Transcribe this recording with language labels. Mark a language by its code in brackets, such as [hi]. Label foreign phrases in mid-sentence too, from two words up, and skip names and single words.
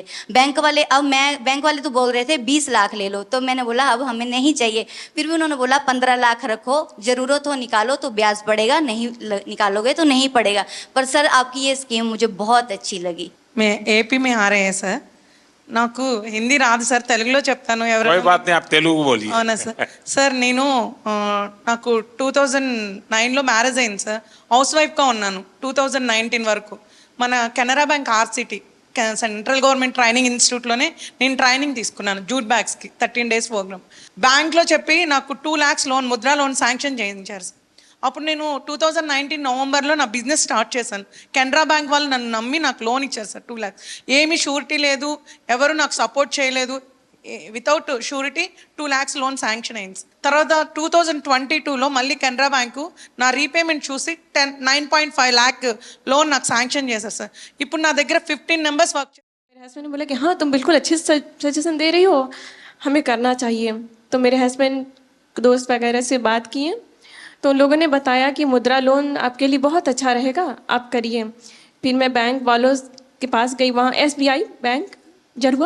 [hi] बैंक वाले तो बोल रहे थे 20 लाख ले लो, तो मैंने बोला अब हमें नहीं चाहिए। फिर भी उन्होंने बोला 15 लाख रखो, जरूरत हो निकालो तो ब्याज पड़ेगा, नहीं निकालोगे तो नहीं पड़ेगा। पर सर आपकी ये स्कीम मुझे बहुत अच्छी लगी। मैं AP में आ रहे हैं सर, [te] నాకు హిందీ రాదు సార్, తెలుగులో చెప్తాను. [hi] कोई बात नहीं, आप तेलुगु बोलिए. [te] అవునా సార్. సార్ నేను నాకు 2009లో మ్యారేజ్ అయింది సార్. హౌస్ వైఫ్గా ఉన్నాను 2019 వరకు. మన కెనరా బ్యాంక్ RCT [en] central government training institute [te] నేను ట్రైనింగ్ తీసుకున్నాను [en] jute bags 13 days program. [te] బ్యాంక్లో చెప్పి నాకు [en] 2 lakhs loan, [te] ముద్రా [en] loan sanction [te] చేయించారు సార్. అప్పుడు నేను 2019 నవంబర్లో నా [en] business start [te] చేశాను. కెనరా బ్యాంక్ వాళ్ళు నన్ను నమ్మి నాకు లోన్ ఇచ్చారు సార్ 2 lakhs. ఏమీ షూరిటీ లేదు, ఎవరు నాకు సపోర్ట్ చేయలేదు. [en] without surety 2 lakhs loan sanction [te] అయింది. తర్వాత 2022లో మళ్ళీ కెనరా బ్యాంకు నా రీపేమెంట్ చూసి [en] 9.5 lakh loan [te] నాకు శాంక్షన్ చేశారు సార్. ఇప్పుడు నా దగ్గర [en] 15 members work. [hi] मेरे हस्बैंड ने बोला कि हाँ तुम बिल्कुल अच्छे सजेशन दे रही हो, हमें करना चाहिए। तो मेरे हस्बैंड दोस्त वगैरह से बात किए, तो उन लोगों ने बताया कि मुद्रा लोन आपके लिए बहुत अच्छा रहेगा, आप करिए। फिर मैं बैंक वालों के पास गई, वहाँ SBI बैंक जरुआ।